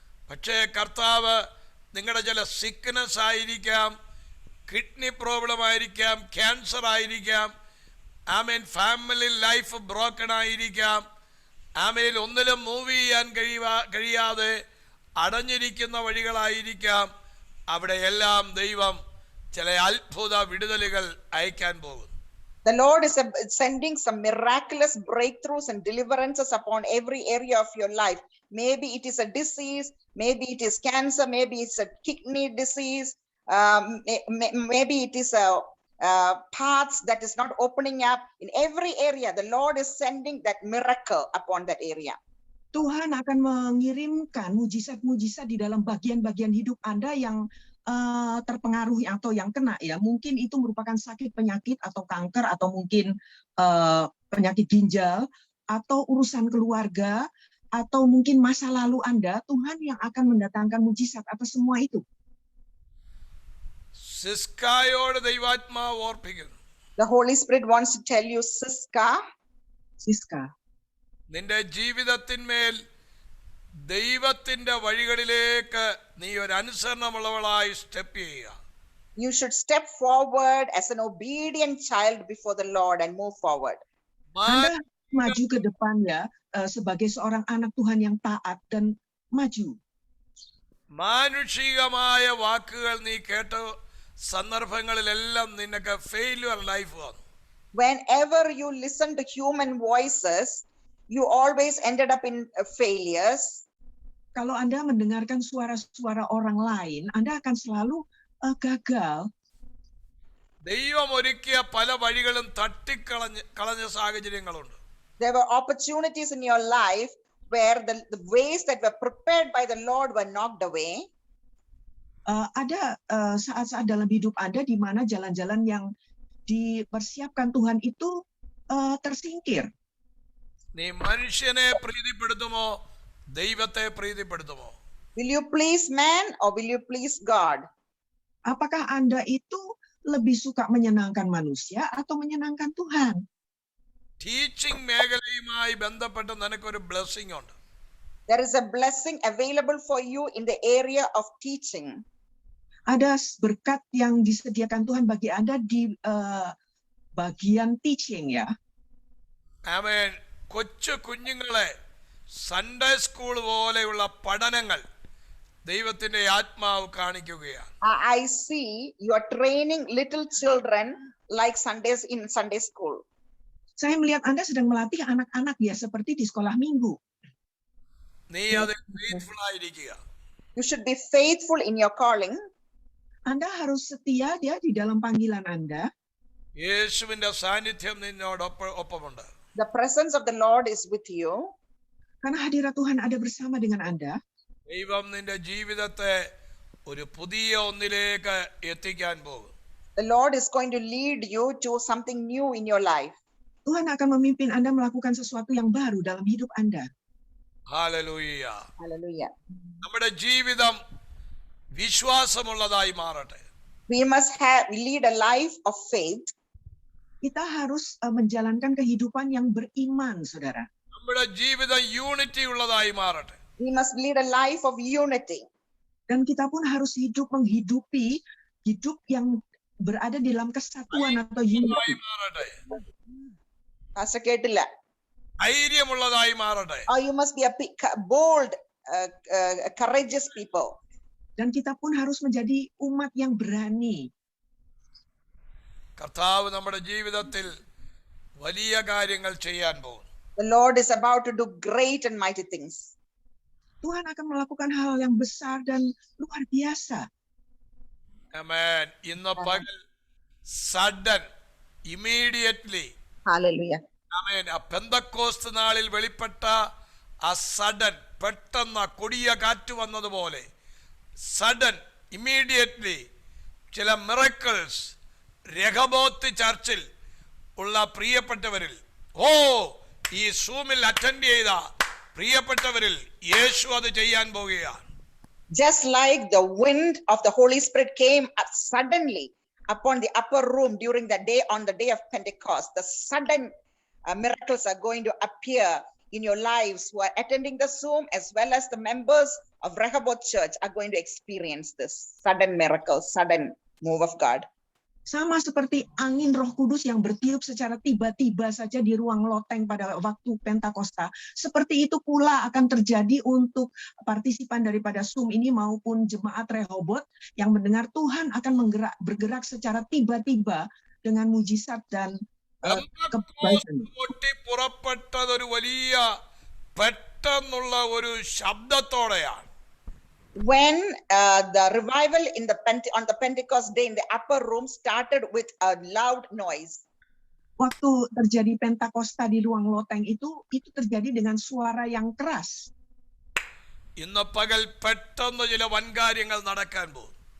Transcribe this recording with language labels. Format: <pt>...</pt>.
<ml>പക്ഷേ കർത്താവ് നിങ്ങളുടെ ചില സിക്നസ് ആയിരിക്കാം, കിഡ്നി പ്രോബ്ലം ആയിരിക്കാം, ക്യാൻസർ ആയിരിക്കാം, ആമേൻ,</ml> <en>family life broken</en> <ml>ആയിരിക്കാം, ആമേൻ, ഒന്നിലും മൂവ് ചെയ്യാൻ കഴിയാതെ അടഞ്ഞിരിക്കുന്ന വഴികളായിരിക്കാം. അവിടെയെല്ലാം ദൈവം ചില അത്ഭുത വിടുതലുകൾ അയക്കാൻ പോകും.</ml> <en>The Lord is sending some miraculous breakthroughs and deliverances upon every area of your life. Maybe it is a disease, maybe it is cancer, maybe it's a kidney disease, maybe it is a paths that is not opening up. In every area, the Lord is sending that miracle upon that area.</en> <id>Tuhan akan mengirimkan mujizat-mujizat di dalam bagian-bagian hidup Anda yang terpengaruhi atau yang kena ya. Mungkin itu merupakan sakit penyakit atau kanker, atau mungkin penyakit ginjal, atau urusan keluarga, atau mungkin masa lalu Anda. Tuhan yang akan mendatangkan mujizat atas semua itu.</id> <ml>സിസ്കായോട് ദൈവാത്മാവ് ഓർപ്പിക്കുന്നു.</ml> <en>The Holy Spirit wants to tell you, Siska,</en> <ml>നിന്റെ ജീവിതത്തിന്മേൽ ദൈവത്തിന്റെ വഴികളിലേക്ക് നീ ഒരു അനുസരണമുള്ളവളായി step ചെയ്യുക.</ml> <en>you should step forward as an obedient child before the Lord and move forward.</en> <id>Anda maju ke depan ya, sebagai seorang anak Tuhan yang taat dan maju.</id> <ml>മാനുഷികമായ വാക്കുകൾ നീ കേട്ട സന്ദർഭങ്ങളിലെല്ലാം നിനക്ക്</ml> <en>failure life</en> <ml>വന്നു.</ml> <en>Whenever you listen to human voices, you always ended up in failures.</en> <id>Kalau Anda mendengarkan suara-suara orang lain, Anda akan selalu gagal.</id> <ml>ദൈവം ഒരുക്കിയ പല വഴികളും തട്ടിക്കളഞ്ഞ സാഹചര്യങ്ങളുണ്ട്.</ml> <en>There were opportunities in your life where the ways that were prepared by the Lord were knocked away.</en> <id>Ada saat-saat dalam hidup Anda di mana jalan-jalan yang dipersiapkan Tuhan itu tersingkir.</id> <ml>നീ മനുഷ്യനെ പ്രീതിപ്പെടുത്തുമോ ദൈവത്തെ പ്രീതിപ്പെടുത്തുമോ?</ml> <en>Will you please man or will you please God?</en> <id>Apakah Anda itu lebih suka menyenangkan manusia atau menyenangkan Tuhan?</id> <ml>Teaching മേഖലയുമായി ബന്ധപ്പെട്ട് നിനക്കൊരു blessing ഉണ്ട്.</ml> <en>There is a blessing available for you in the area of teaching.</en> <id>Ada berkat yang disediakan Tuhan bagi Anda di bagian teaching ya.</id> <ml>ആമേൻ. കൊച്ചു കുഞ്ഞുങ്ങളെ Sunday school പോലെയുള്ള പഠനങ്ങൾ ദൈവത്തിന്റെ ആത്മാവ് കാണിക്കുകയാണ്.</ml> <en>I see you are training little children like Sundays in Sunday school.</en> <id>Saya melihat Anda sedang melatih anak-anak ya seperti di sekolah minggu.</id> <ml>നീ അതിൽ faithful ആയിരിക്കുക.</ml> <en>You should be faithful in your calling.</en> <id>Anda harus setia dia di dalam panggilan Anda.</id> <ml>യേശുവിന്റെ സാന്നിധ്യം നിന്നോടൊപ്പമുണ്ട്.</ml> <en>The presence of the Lord is with you.</en> <id>Karena hadirat Tuhan ada bersama dengan Anda.</id> <ml>ദൈവം നിന്റെ ജീവിതത്തെ ഒരു പുതിയ ഒന്നിലേക്ക് എത്തിക്കാൻ പോകും.</ml> <en>The Lord is going to lead you to something new in your life.</en> <id>Tuhan akan memimpin Anda melakukan sesuatu yang baru dalam hidup Anda.</id> <ml>Hallelujah.</ml> <en>Hallelujah.</en> <ml>നമ്മുടെ ജീവിതം വിശ്വാസമുള്ളതായി മാറട്ടെ.</ml> <en>We must lead a life of faith.</en> <id>Kita harus menjalankan kehidupan yang beriman, saudara.</id> <ml>നമ്മുടെ ജീവിതം unity ഉള്ളതായി മാറട്ടെ.</ml> <en>We must lead a life of unity.</en> <id>Dan kita pun harus menghidupi hidup yang berada di dalam kesatuan atau unity.</id> <ml>Pastor കേട്ടില്ല. ധൈര്യമുള്ളതായി മാറട്ടെ.</ml> <en>Or you must be a bold, courageous people.</en> <id>Dan kita pun harus menjadi umat yang berani.</id> <ml>കർത്താവ് നമ്മുടെ ജീവിതത്തിൽ വലിയ കാര്യങ്ങൾ ചെയ്യാൻ പോകുന്നു.</ml> <en>The Lord is about to do great and mighty things.</en> <id>Tuhan akan melakukan hal yang besar dan luar biasa.</id> <ml>ആമേൻ. ഇന്ന് പകൽ</ml> <en>Sudden immediately. Hallelujah.</en> <ml>ആമേൻ. ആ പെന്തക്കോസ്ത് നാളിൽ വെളിപ്പെട്ട ആ സഡൻ, പെട്ടെന്ന് കൊടിയ കാറ്റ് വന്നതുപോലെ</ml> <en>sudden immediately ചില miracles</en> <ml>രഹബോത്ത് ചർച്ചിൽ ഉള്ള പ്രിയപ്പെട്ടവരിൽ, ഈ സൂമിൽ അറ്റൻഡ് ചെയ്ത പ്രിയപ്പെട്ടവരിൽ യേശു അത് ചെയ്യാൻ പോവുകയാണ്.</ml> <en>Just like the wind of the Holy Spirit came suddenly upon the upper room during the day, on the day of Pentecost, the sudden miracles are going to appear in your lives who are attending the Zoom, as well as the members of Rehoboth Church are going to experience this sudden miracle, sudden move of God.</en> <id>Sama seperti angin Roh Kudus yang bertiup secara tiba-tiba saja di ruang loteng pada waktu Pentakosta. Seperti itu pula akan terjadi untuk partisipan daripada Zoom ini maupun jemaat Rehoboth yang mendengar Tuhan akan bergerak secara tiba-tiba dengan mujizat dan kebaikan.</id> <ml>പുറപ്പെട്ടതൊരു വലിയ പെട്ടെന്നുള്ള ഒരു ശബ്ദത്തോടെയാണ്.</ml> <en>When the revival on the Pentecost day in the upper room started with a loud noise.</en> <id>Waktu terjadi Pentakosta di ruang loteng itu terjadi dengan suara yang keras.</id> <ml>ഇന്ന് പകൽ പെട്ടെന്ന് ചില വൻകാര്യങ്ങൾ നടക്കാൻ പോകും.</ml>